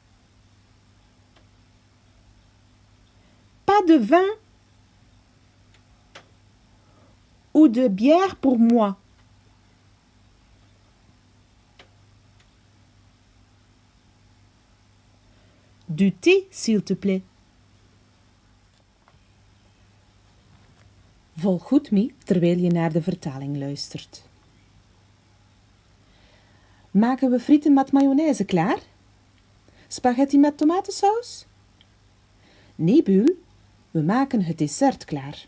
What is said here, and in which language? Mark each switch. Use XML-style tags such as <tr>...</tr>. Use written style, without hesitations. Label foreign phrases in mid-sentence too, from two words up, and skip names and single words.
<fr>Pas de vin ou de bière pour moi. Du thé, s'il te plaît.</fr> <nl>Volg goed mee terwijl je naar de vertaling luistert. Maken we frieten met mayonaise klaar? Spaghetti met tomatensaus? Nee, Buul, we maken het dessert klaar.</nl>